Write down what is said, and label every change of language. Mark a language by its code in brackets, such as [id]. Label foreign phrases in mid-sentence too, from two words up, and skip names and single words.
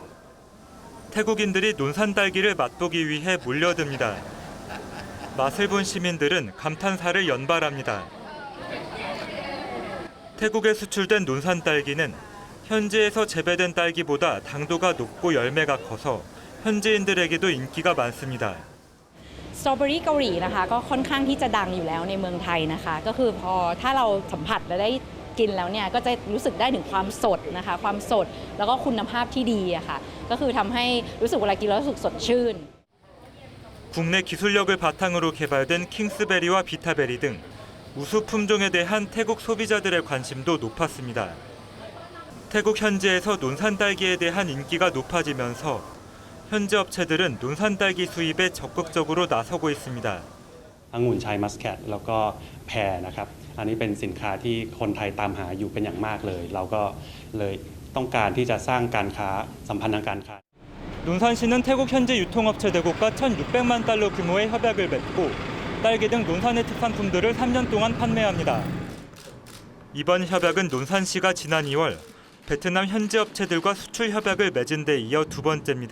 [ko] 태국인들이 논산 딸기를 맛보기 위해 몰려듭니다. 맛을 본 시민들은 감탄사를 연발합니다. 태국에 수출된 논산 딸기는 현지에서 재배된 딸기보다 당도가 높고 열매가 커서 현지인들에게도 인기가 많습니다. [th] สตรอเบอรี่เกาหลีนะคะก็ค่อนข้างที่จะดังอยู่แล้วในเมืองไทยนะคะก็คือพอถ้าเราสัมผัสและได้กินแล้วเนี่ยก็จะรู้สึกได้ถึงความสดนะคะความสดแล้วก็คุณภาพที่ดีอะค่ะก็คือทำให้รู้สึกเวลากินแล้วรู้สึกสดชื่น [ko] 국내 기술력을 바탕으로 개발된 킹스베리와 비타베리 등 우수 품종에 대한 태국 소비자들의 관심도 높았습니다. 태국 현지에서 논산 딸기에 대한 인기가 높아지면서 현지 업체들은 논산 딸기 수입에 적극적으로 나서고 있습니다. [th] องุ่นชายมัสแคทแล้วก็แพรนะครับอันนี้เป็นสินค้าที่คนไทยตามหาอยู่เป็นอย่างมากเลยเราก็เลยต้องการที่จะสร้างการค้าสัมพันธ์ทางการค้า [ko] 논산시는 태국 현지 유통업체 대국과 1,600만 달러 규모의 협약을 맺고 딸기 등 논산의 특산품들을 3년 동안 판매합니다. 이번 협약은 논산시가 지난 2월 베트남 현지 업체들과 수출 협약을 맺은 데 이어 두 번째입니다.